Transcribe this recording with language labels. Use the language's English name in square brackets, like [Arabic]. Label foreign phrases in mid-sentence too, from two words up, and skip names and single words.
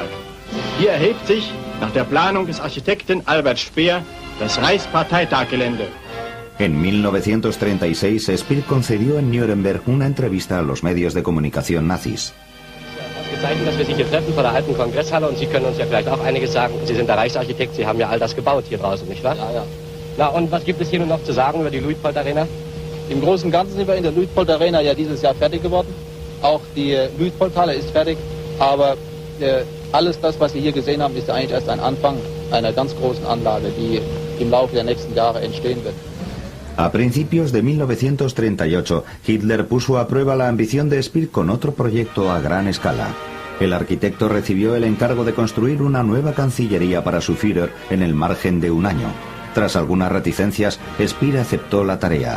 [German] Hier erhebt sich, nach der Planung des Architekten Albert Speer, das Reichsparteitaggelände. [Spanish] En 1936, Speer concedió en Nuremberg una entrevista a los medios de comunicación nazis. [German] Zeichen, dass wir sich hier treffen vor der alten Kongresshalle und Sie können uns ja vielleicht auch einiges sagen. Sie sind der Reichsarchitekt, Sie haben ja all das gebaut hier draußen, nicht wahr? Ja, ja. Na, und was gibt es hier nun noch zu sagen über die Luitpold Arena? Im Großen und Ganzen sind wir in der Luitpold Arena ja dieses Jahr fertig geworden. Auch die Luitpold-Halle ist fertig, aber alles das, was Sie hier gesehen haben, ist eigentlich erst ein Anfang einer ganz großen Anlage, die im Laufe der nächsten Jahre entstehen wird. [Spanish] A principios de 1938, Hitler puso a prueba la ambición de Speer con otro proyecto a gran escala. El arquitecto recibió el encargo de construir una nueva cancillería para su Führer en el margen de un año. Tras algunas reticencias, Speer aceptó la tarea.